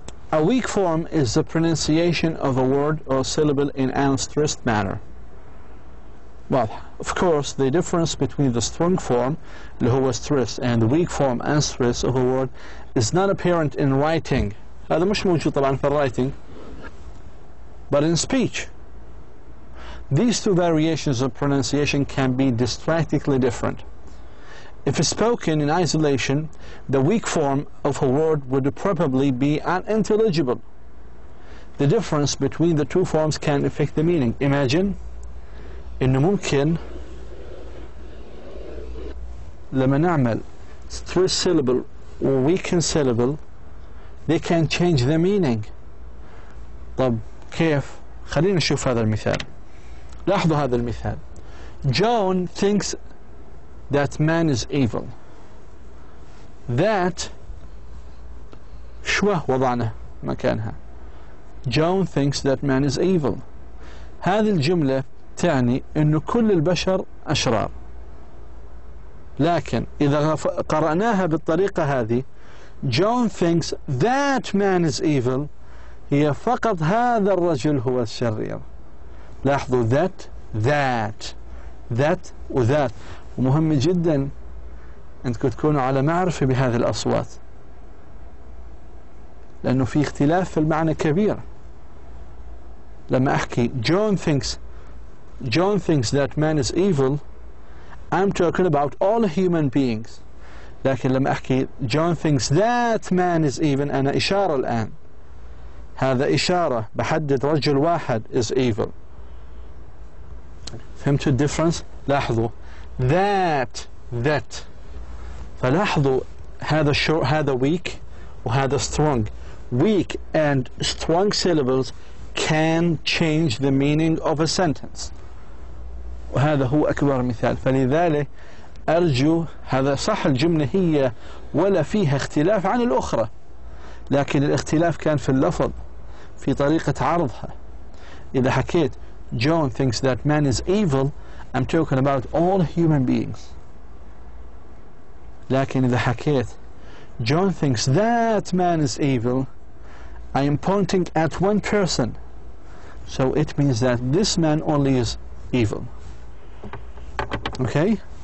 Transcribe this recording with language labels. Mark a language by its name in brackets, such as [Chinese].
[English] A weak form is the pronunciation of a word or syllable in an stressed manner. Well, of course, the difference between the strong form, [Arabic] اللي هو [English] stress, and the weak form and stress of a word is not apparent in writing. [Arabic] هذا مش موجود طبعا في [English] writing, but in speech. These two variations of pronunciation can be distinctly different. If spoken in isolation, the weak form of a word would probably be unintelligible. The difference between the two forms can affect the meaning. Imagine [Arabic] إنه ممكن لما نعمل [English] stress syllable or weakened syllable, they can change the meaning. [Arabic] طب كيف؟ خلينا نشوف هذا المثال. لاحظوا هذا المثال. [English] John thinks that man is evil. [Arabic] That شوه وضعنا مكانها. [English] John thinks that man is evil. [Arabic] هذه الجملة تعني أن كل البشر أشرار. لكن إذا قرأناها بالطريقة هذه, [English] John thinks that man is evil, [Arabic] هي فقط هذا الرجل هو الشرير. لاحظوا that وذات, ومهم جدا أنكم تكونوا على معرفة بهذه الأصوات, لأنه في اختلاف في المعنى كبير. لما أحكي [English] John thinks that man is evil, I'm talking about all human beings. [Arabic] لكن لما أحكي [English] John thinks that man is evil, [Arabic] أنا إشارة الآن, هذا إشارة بحدد رجل واحد [English] is evil. [Arabic] فهمتوا الديفرنس؟ لاحظوا that فلاحظوا هذا weak وهذا strong. [English] Weak and strong syllables can change the meaning of a sentence, [Arabic] وهذا هو أكبر مثال. فلذلك أرجو هذا صح, الجملة هي ولا فيها اختلاف عن الأخرى, لكن الاختلاف كان في اللفظ, في طريقة عرضها. إذا حكيت [English] John thinks that man is evil, I'm talking about all human beings. [Arabic] لكن إذا حكيت [English] John thinks that man is evil, I am pointing at one person, so it means that this man only is evil. Okay?